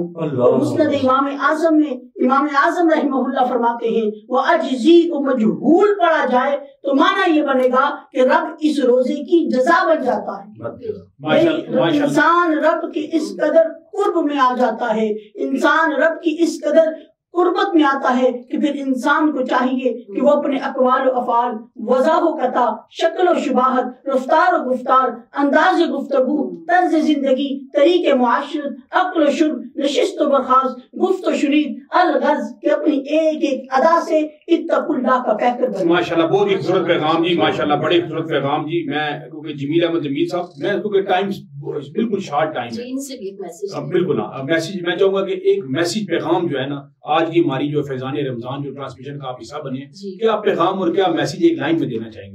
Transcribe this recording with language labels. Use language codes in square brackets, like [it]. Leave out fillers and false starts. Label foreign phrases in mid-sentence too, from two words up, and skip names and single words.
[ur] مسند امام اعظم میں امام اعظم رحمہ اللہ فرماتے ہیں وہ اجزی کو مجہول پڑھا جائے تو معنی یہ بنے گا کہ رب اس روزے کی جزا بن جاتا ہے۔ انسان رب کی اس قدر قرب میں آ جاتا ہے، انسان رب کی اس قدر قربت میں آتا ہے کہ پھر انسان کو چاہیے کہ وہ اپنے اقوال و افعال، وضاح و قطع، شکل و شباہت، رفتار و گفتار، انداز گفتگو، طرز زندگی، طریق معاشرت، عقل و شرب، نشست و برخاست، گفت و شنید الغرض کہ اپنی ایک ایک ادا سے [ar] اتقوا اللہ [ur] کا پیکر بنے. ماشاءاللہ بہت ہی خوبصورت پیغام جی، ماشاءاللہ بڑے خوبصورت پیغام جی. میں کیونکہ جمیل احمد جمیل صاحب، میں کیونکہ ٹائم بالکل [en] short time [ur] ہے، ان سے بھی ایک میسج بالکل میسج میں چاہوں گا کہ ایک میسج پیغام جو ہے نا آج کی ہماری جو فیضان رمضان جو ٹرانسمیشن کا آپ حصہ بنے، کیا پیغام اور کیا میسج ایک لائن میں دینا چاہیں گے؟